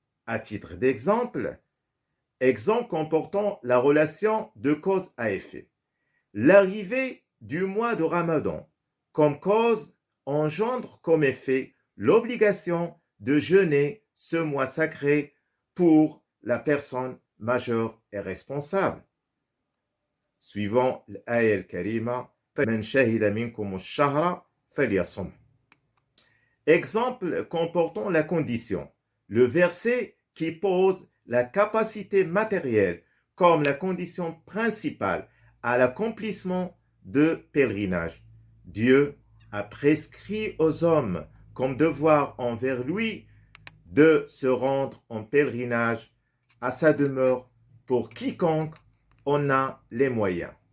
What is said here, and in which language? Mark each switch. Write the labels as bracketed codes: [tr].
[fr] À titre d'exemple, exemple comportant la relation de cause à effet. L'arrivée du mois de Ramadan comme cause engendre comme effet l'obligation de jeûner ce mois sacré pour la personne majeure et responsable. Suivant l'ayah al-karima, [ar] فَمَنْ شَهِدَ مِنْكُمُ الشَّهْرَ فَلْيَصُمْهُ. [fr] Exemple comportant la condition. Le verset qui pose la capacité matérielle comme la condition principale à l'accomplissement de pèlerinage. Dieu a prescrit aux hommes comme devoir envers lui de se rendre en pèlerinage à sa demeure pour quiconque en a les moyens.